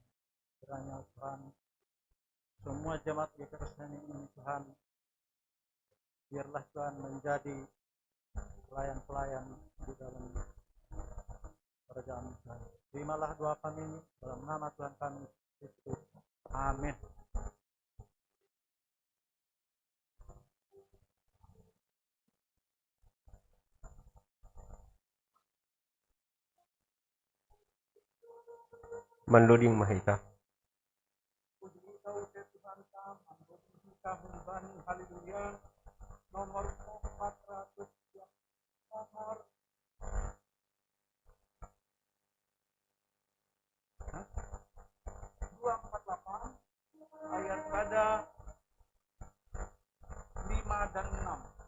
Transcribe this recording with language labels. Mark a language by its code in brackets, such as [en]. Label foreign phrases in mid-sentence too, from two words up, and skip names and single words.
[id] Kiranya Tuhan, semua jemaat GKK Serapan ini Tuhan, biarlah Tuhan menjadi pelayan-pelayan di dalam kerajaan Tuhan. Terimalah doa kami ini dalam nama Tuhan kami Yesus. Amin. [bts] Mandoding Mahita. [id] Puji kau Tuhan kami, puji kami haleluya. Nomor 400 nomor 248 ayat pada 5 dan 6.